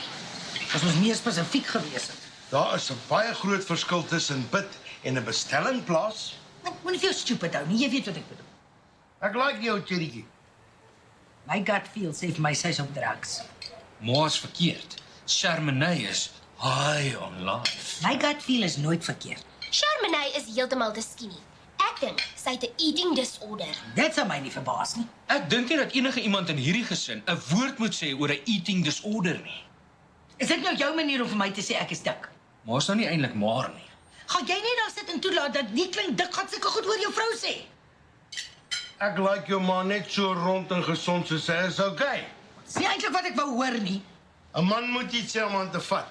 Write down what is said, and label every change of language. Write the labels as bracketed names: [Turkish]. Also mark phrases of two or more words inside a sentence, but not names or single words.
[Afrikaans] As ons meer spesifiek gewees het. Daar is 'n baie groot verskil tussen bid en 'n bestelling plaas. Ek moenie veel stupid hou nie, jy weet wat ek bedoel. Ek like jou, Cherrytjie. My [English] gut feel [Afrikaans] sê vir my sy's op drugs. Ma's verkeerd. Chardonnay is [English] high on life. [Afrikaans] My [English] gut feel [Afrikaans] is nooit verkeerd. Chardonnay is heeltemal te skinny. Ek dink sy het 'n [English] eating disorder. [Afrikaans] Dit sou my nie verbaas nie. Ek dink nie dat enige iemand in hierdie gesin 'n woord moet sê oor 'n [English] eating disorder [Afrikaans] nie. Is dit nou jou manier om vir my te sê ek is dik? Ma's nou nie eintlik maar nie. Gaan jy net daar sit en toelaat dat die klein dik gat sulke goed oor jou vrou sê? Ek like jou ma net so rond en gesond soos sy is, okay. Dis nie eintlik wat ek wou hoor nie. 'n Man moet iets sê om aan te vat.